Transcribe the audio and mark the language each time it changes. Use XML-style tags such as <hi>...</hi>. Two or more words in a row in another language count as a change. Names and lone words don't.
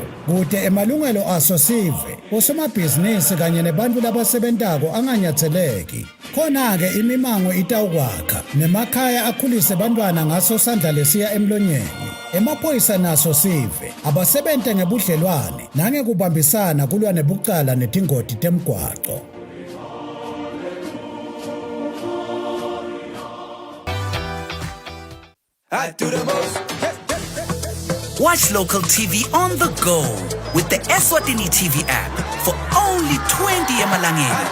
<ss>Kude emalungelo aso sive osomabhizinisi kanye nebantu labasebentako anganyatheleki. Khona-ke imimango itawukwakha nemakhaya akhulise bantwana ngaso sandla lesiya emlonyeni. Emaphoyisa naso sive abasebente ngebudlelwane nangekubambisana kulwa nebucala netingoti temgwaco.</ss> <en>I do the most. Watch local TV on the go with the Eswatini TV app for only 20 emalangeni.</en>